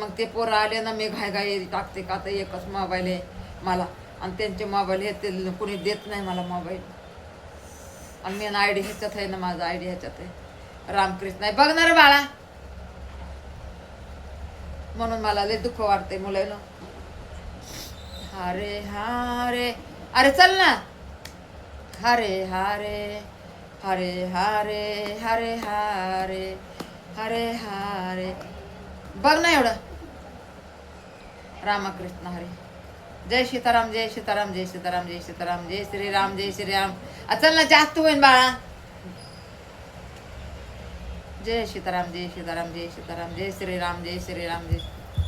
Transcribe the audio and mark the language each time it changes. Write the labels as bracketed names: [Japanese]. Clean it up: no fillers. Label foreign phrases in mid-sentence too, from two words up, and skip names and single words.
[Marathi] मग ते पोरं आले ना, मी घाई टाकते का तर एकच मोबाईल आहे मला आणि त्यांचे मोबाईल हे ते कोणी देत नाही मला मोबाईल. आणि मी ID ह्याच्यात आहे ना, माझा ID ह्याच्यात आहे. रामकृष्ण आहे बघणार बाळा, म्हणून मला लय दुःख वाटते मुलांना. हरे हरे, अरे चल ना. हरे हरे, हरे हरे, हरे हरे, हरे हरे. बघ ना एवढं. रामकृष्ण हरे. जय सीताराम जय सीताराम जय सीताराम जय सीताराम जय श्रीराम जय श्रीराम. चल ना जास्त होईन बाळा. जय सीताराम जय सीताराम जय सीताराम जय श्रीराम जय श्रीराम जय